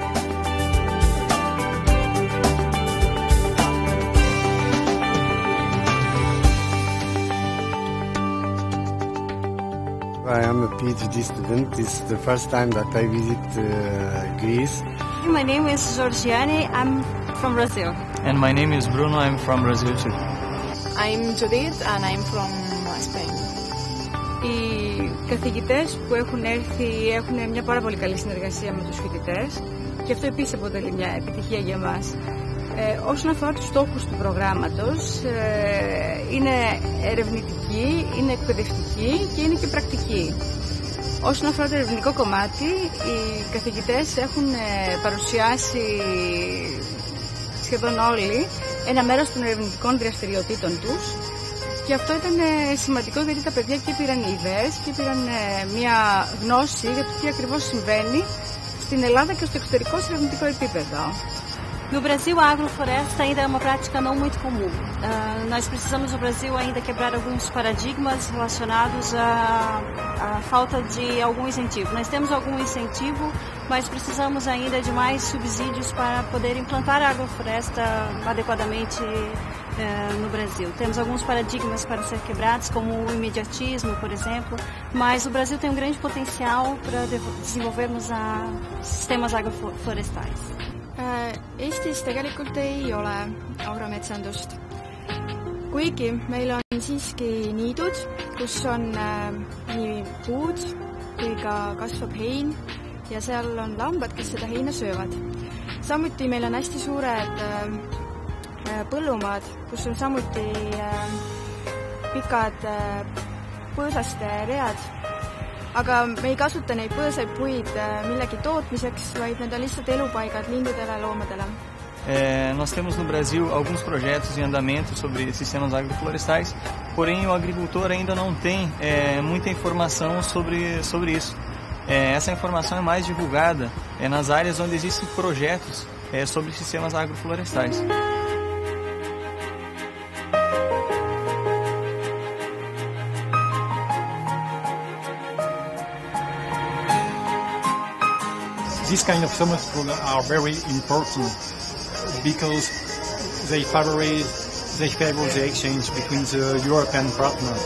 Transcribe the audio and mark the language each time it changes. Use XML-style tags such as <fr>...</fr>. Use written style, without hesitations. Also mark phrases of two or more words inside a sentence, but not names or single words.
<en>I am a PhD student. This is the first time that I visit Greece. My name is Georgiani. I'm from Brazil. And my name is Bruno. I'm from Brazil too. I'm Judith and I'm from Spain.</en> <el>Οι καθηγητές που έχουν έρθει έχουν μια πάρα πολύ καλή συνεργασία με τους φοιτητές και αυτό επίσης αποτελεί μια επιτυχία για μας. Όσον αφορά τους στόχους του προγράμματος, είναι ερευνητική, είναι εκπαιδευτική και είναι και πρακτική. Όσον αφορά το ερευνητικό κομμάτι, οι καθηγητές έχουν παρουσιάσει σχεδόν όλοι ένα μέρος των ερευνητικών δραστηριοτήτων τους και αυτό ήταν σημαντικό γιατί τα παιδιά και πήραν ιδέες και πήραν μια γνώση για το τι ακριβώς συμβαίνει στην Ελλάδα και στο εξωτερικό σε ερευνητικό επίπεδο.</el> <pt>No Brasil, a agrofloresta ainda é uma prática não muito comum. Nós precisamos no Brasil ainda quebrar alguns paradigmas relacionados à falta de algum incentivo. Nós temos algum incentivo, mas precisamos ainda de mais subsídios para poder implantar a agrofloresta adequadamente no Brasil. Temos alguns paradigmas para ser quebrados, como o imediatismo, por exemplo, mas o Brasil tem um grande potencial para desenvolvermos sistemas agroflorestais.</pt> <et>Eestis tegelikult ei ole agrometsandust, kuigi meil on siiski niidud, kus on nii puud kui ka kasvab hein ja seal on lambad, kes seda heina söövad. Samuti meil on hästi suured põllumaad, kus on samuti pikad põõsaste read. Aga me ei kasuta neid põõsaid puid millegi tootmiseks, vaid need on lihtsalt elupaigad lindudele, loomadele.</et> <pt>Nós temos no Brasil alguns projetos em andamento sobre sistemas agroflorestais, porém o agricultor ainda não tem muita informação sobre isso. Essa informação é mais divulgada nas áreas onde existem projetos sobre sistemas agroflorestais.</pt> <en>These kind of summits are very important because they favor the exchange between the European partners.</en>